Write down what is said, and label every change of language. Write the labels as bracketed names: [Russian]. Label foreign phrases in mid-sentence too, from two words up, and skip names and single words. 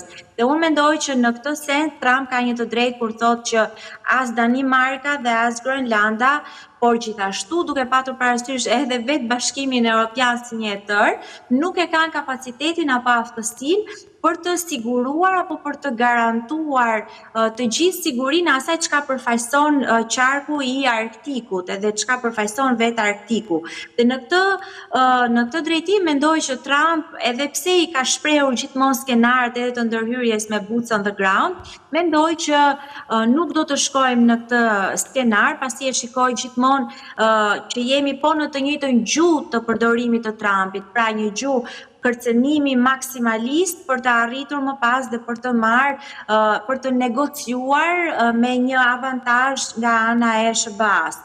[Albanian] Dhe unë mendoj që në këtë sens Trump ka një të drejtë kur thotë që as Danimarka dhe as Grenlanda, por gjithashtu duke patur parasysh edhe vetë Bashkimin Evropian si një tërë, nuk e kanë kapacitetin apo aftësinë për të siguruar apo për të garantuar të gjithë sigurinë asaj çka përfaqëson qarku i Arktikut edhe çka përfaqëson vetë Arktiku. Dhe në këtë drejtim mendoj që Trump, edhe pse i ka shprehur gjithmonë skenarët edhe të ndërhyrjes me [English] boots on the ground, [Albanian] mendoj që nuk do të shkojmë në këtë skenar, pasi e shikoj gjithmonë që jemi po në të njëjtën gjuhë të përdorimit të Trumpit, pra një gjuhë kërcënimi maksimalist për të arritur më pas dhe për të negociuar me një avantazh nga ana e SBA-s.